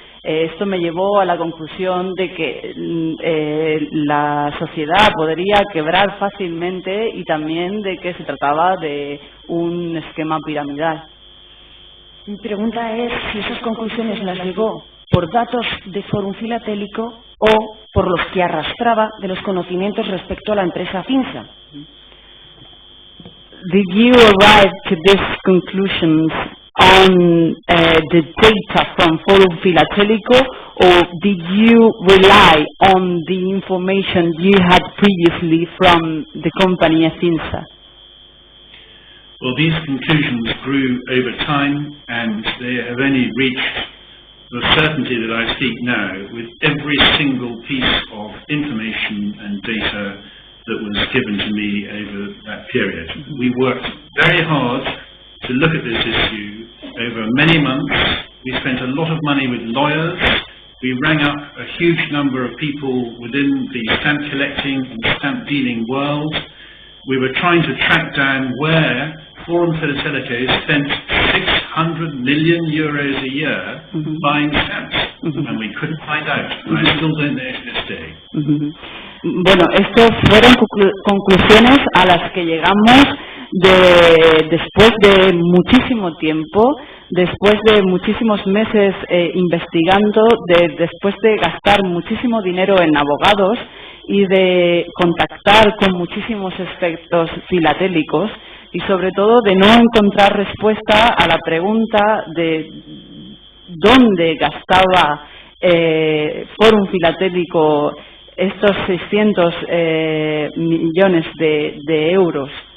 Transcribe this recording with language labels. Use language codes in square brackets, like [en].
[es] esto me llevó a la conclusión de que la sociedad podría quebrar fácilmente y también de que se trataba de un esquema piramidal. Mi pregunta es si esas conclusiones las llegó por datos de Fórum Filatélico o por los que arrastraba de los conocimientos respecto a la empresa FINSA. [en] Did you arrive to these conclusions on the data from Fórum Filatélico, or did you rely on the information you had previously from the company FINSA? Well, these conclusions grew over time, and they have only reached the certainty that I speak now with every single piece of information and data that was given to me over that period. We worked very hard to look at this issue over many months. We spent a lot of money with lawyers. We rang up a huge number of people within the stamp collecting and stamp dealing world. We were trying to track down where Fórum Filatélico spent 600 million euros a year buying stamps, and we couldn't find out. And I still don't know to this day. [es] Bueno, estas fueron conclusiones a las que llegamos después de muchísimo tiempo, después de muchísimos meses investigando, después de gastar muchísimo dinero en abogados y de contactar con muchísimos expertos filatélicos y sobre todo de no encontrar respuesta a la pregunta de dónde gastaba Fórum Filatélico estos 600 millones de euros.